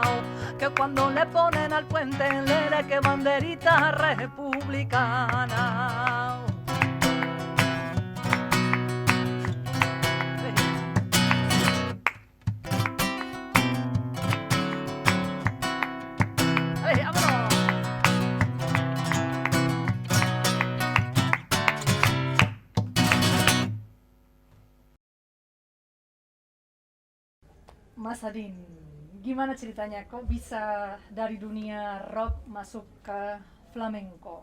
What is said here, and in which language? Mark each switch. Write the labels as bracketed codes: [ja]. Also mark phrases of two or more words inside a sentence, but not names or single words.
[es] Que cuando le ponen al puente Lerey que banderita republicana. ¡Ay, vámonos! [id] Mas Adin, gimana ceritanya kok bisa dari dunia rock masuk ke flamenco?